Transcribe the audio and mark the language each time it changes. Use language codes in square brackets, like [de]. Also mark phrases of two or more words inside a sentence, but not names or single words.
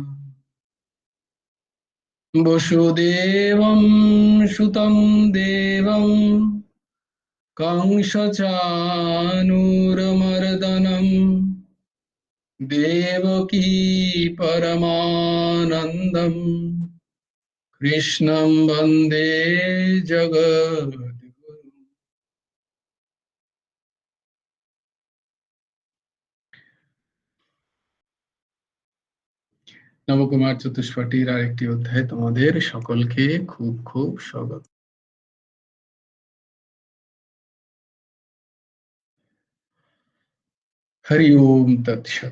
[sa] वसुदेवं सुतं देवं कंसचानूरमर्दनं देवकी परमानन्दं कृष्णं वन्दे जगद्गुरुम्। [bn] নবকুমার চতুষ্পটির আরেকটি অধ্যায় তোমাদের সকলকে খুব খুব স্বাগত। [sa] হরি ওম তৎসৎ।